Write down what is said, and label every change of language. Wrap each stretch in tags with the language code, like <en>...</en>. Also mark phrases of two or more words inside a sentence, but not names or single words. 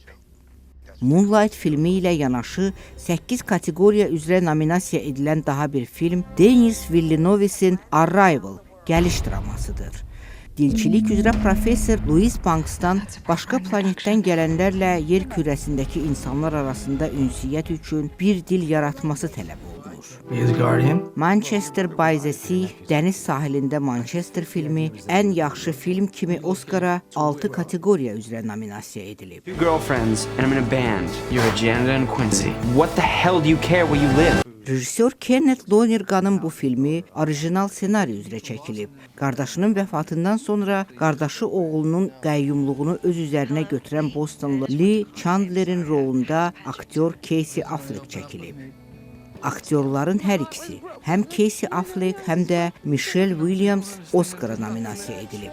<az>Moonlight filmi ilə yanaşı 8 kateqoriya üzrə nominasiya edilən daha bir film Denis Villeneuve'in Arrival, Gəliş dramasıdır. Dilçilik üzrə professor Louis Banks'dan başqa planetdən gələnlərlə yer kürəsindəki insanlar arasında ünsiyyət üçün bir dil yaratması tələb olunur. Manchester by the Sea, dəniz sahilində Manchester filmi ən yaxşı film kimi Oscara 6 kateqoriya üzrə nominasiya edilib.</az> <en>Two girlfriends and I'm in a band. You're a janitor in Quincy. What the hell do you care where you live?</en> <az>Rejissor Kenneth Lonergan'ın bu filmi orijinal ssenari üzrə çəkilib. Qardaşının vəfatından sonra qardaşı oğlunun qəyyumluğunu öz üzərinə götürən Bostonlu Lee Chandler'in rolunda aktyor Casey Affleck çəkilib. Aktyorların hər ikisi, həm Casey Affleck, həm də Michelle Williams Oscara nominasiya edilib.</az>